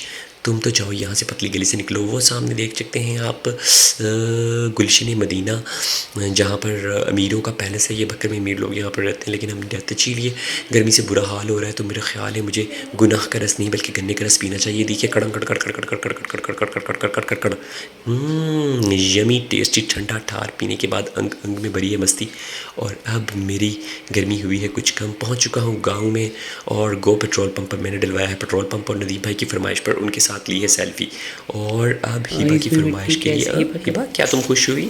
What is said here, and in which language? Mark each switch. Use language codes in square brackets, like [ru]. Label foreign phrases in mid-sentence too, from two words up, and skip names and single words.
[ur] تم تو جاؤ یہاں سے پتلی گلی سے نکلو. وہ سامنے دیکھ سکتے ہیں آپ گلشن مدینہ جہاں پر امیروں کا پیلس ہے. یہ بکر میں امیر لوگ یہاں پر رہتے ہیں لیکن ہم رہتے چلیے گرمی سے برا حال ہو رہا ہے تو میرا خیال ہے مجھے گناہ کا رس نہیں بلکہ گنے کا رس پینا چاہیے. دیکھیے کڑم کڑ کڑ کڑ کڑ کڑ کڑ کڑ کڑ کڑ کڑ کڑ کڑ کڑ کڑ. [en] yummy tasty [ur] ٹھنڈا ٹھار پینے کے بعد انگ انگ میں بھری ہے مستی. اور اب میری گرمی ہوئی ہے کچھ کم. پہنچ چکا ہوں گاؤں میں اور گو [en] petrol pump [ur] پر میں نے ڈلوایا ہے [en] petrol pump. [ur] اور ندیم بھائی کی فرمائش پر ان کے ساتھ لی ہے سیلفی. اور اب ہیبا کی فرمائش کے لیے ہیبا کیا تم خوش ہوئی؟